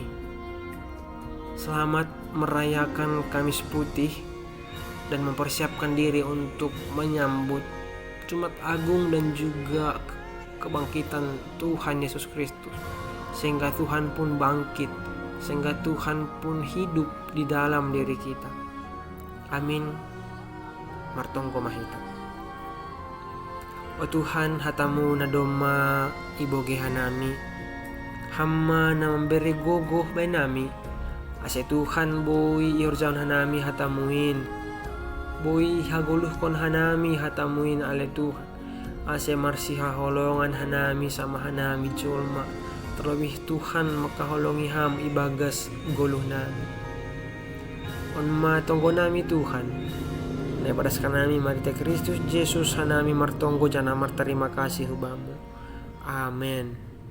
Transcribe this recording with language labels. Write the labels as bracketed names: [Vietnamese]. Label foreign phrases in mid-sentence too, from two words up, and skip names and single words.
[Indonesian] Selamat merayakan Kamis Putih dan mempersiapkan diri untuk menyambut Jumat Agung dan juga kebangkitan Tuhan Yesus Kristus, sehingga Tuhan pun bangkit, sehingga Tuhan pun hidup di dalam diri kita. Amin. [Batak Simalungun] Martongko mahita. O Tuhan, hatamu na doma iboge hanami, hamma na memberi gogoh bay nami, ase Tuhan boy iorjaon hanami hatamuin, boy haguluh kon hanami hatamuin ale Tuhan, ase marsiha holongan hanami sama hanami julma, terlebih Tuhan makaholongi ham ibagas guluh nami. On matonggo nami Tuhan, [Indonesian] daripada sekarang [Batak Simalungun] marita Kristus Yesus hanami martonggo jana [Indonesian] terima kasih [Batak Simalungun] hubamu. Amin.